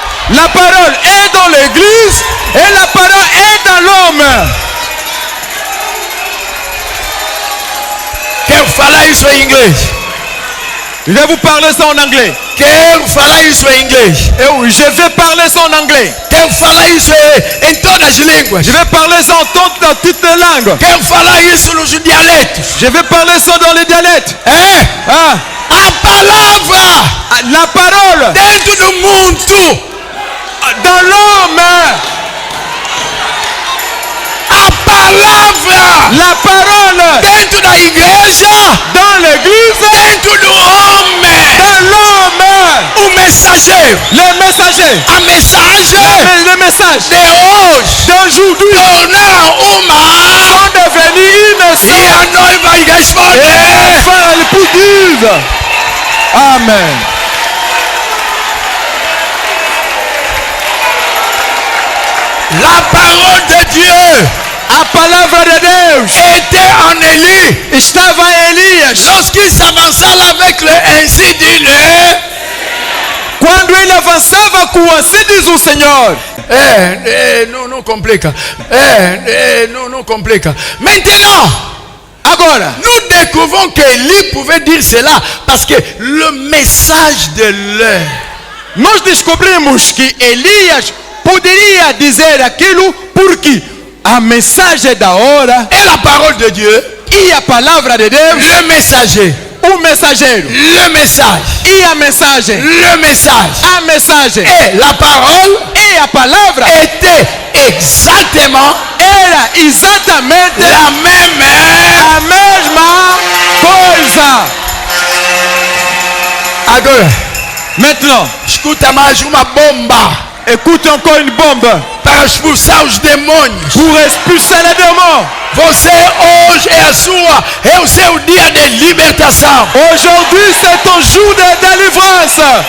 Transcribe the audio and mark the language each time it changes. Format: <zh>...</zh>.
<fr>La parole est dans l'église et la parole est dans l'homme.</fr> <pt>Quero falar isso em inglês.</pt> <fr>Je vais vous parler ça en anglais.</fr> <pt>Quero falar isso em inglês.</pt> <fr>Je vais parler ça en anglais.</fr> <pt>Quero falar isso em todas as línguas.</pt> <fr>Je vais parler ça dans toutes les langues.</fr> <pt>Quero falar isso nos dialetos.</pt> <fr>Je vais parler ça dans les dialectes. Ah,</fr> <pt>A palavra</pt> <fr>la parole</fr> <pt>dentro do mundo.</pt> <fr>dans l'homme.</fr> <pt>A palavra</pt> <fr>La parole</fr> <pt>dentro da igreja.</pt> <fr>dans l'église.</fr> <pt>Dentro do homem.</pt> <fr>Dans l'homme.</fr> <pt>O mensageiro.</pt> <fr>Les messagers.</fr> <pt>A mensagem</pt> <fr>Les messages</fr> <pt>de hoje.</pt> <fr>d'aujourd'hui</fr> <pt>Tornaram uma.</pt> <fr>sont devenus</fr> <pt>E</pt> <fr>innocents.</fr> <pt>a noiva responde.</pt> <fr>Et enfin, l'époux disent Amen. La parole de Dieu</fr> <pt>A palavra de Deus</pt> <fr>était en Élie.</fr> <pt>estava em Elias.</pt> <fr>Lorsqu'il s'avançait avec le ainsi dit le.</fr> <pt>Quando ele avançava com assim diz o Senhor. Não complica. Não complica.</pt> <fr>Maintenant,</fr> <pt>Agora,</pt> <fr>nous découvrons qu'Élie pouvait dire cela parce que le message de l'heure.</fr> <pt>nós descobrimos que Elias poderia dizer aquilo porque a mensagem da hora</pt> <fr>Et la parole de Dieu,</fr> <pt>e a palavra de Deus,</pt> <fr>le messager,</fr> <pt>o mensageiro</pt> <fr>le message,</fr> <pt>e a mensagem,</pt> <fr>le message</fr> <pt>a mensagem</pt> <fr>et la parole</fr> <pt>e a palavra</pt> <fr>étaient exactement</fr> <pt>era exatamente</pt> <fr>la même.</fr> <pt>a mesma coisa. Agora,</pt> <fr>Maintenant,</fr> <pt>escuta mais uma bomba</pt> <fr>écoute encore une bombe</fr> <pt>para expulsar os demônios.</pt> <fr>pour expulser les démons.</fr> <pt>Você hoje é o seu dia de libertação.</pt> <fr>Aujourd'hui, c'est ton jour de délivrance.</fr>